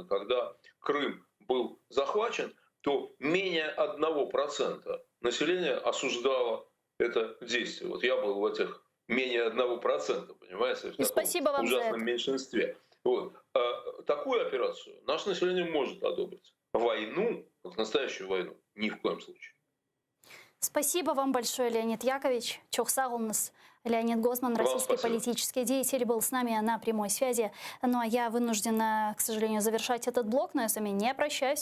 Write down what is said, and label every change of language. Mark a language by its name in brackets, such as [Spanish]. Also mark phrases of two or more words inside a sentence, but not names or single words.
[Russian] Когда Крым был захвачен, то менее 1% населения осуждало это действие. Вот я был в этих менее 1%, понимаете, в таком ужасном меньшинстве. Вот. Такую операцию наше население может одобрить. Войну, вот настоящую войну, ни в коем случае. Спасибо вам большое, Леонид Яковлевич. [Gagauz] Çok sağ olunuz. [Russian] Леонид Гозман, российский политический деятель, был с нами на прямой связи. Ну а я вынуждена, к сожалению, завершать этот блок, но я с вами не прощаюсь.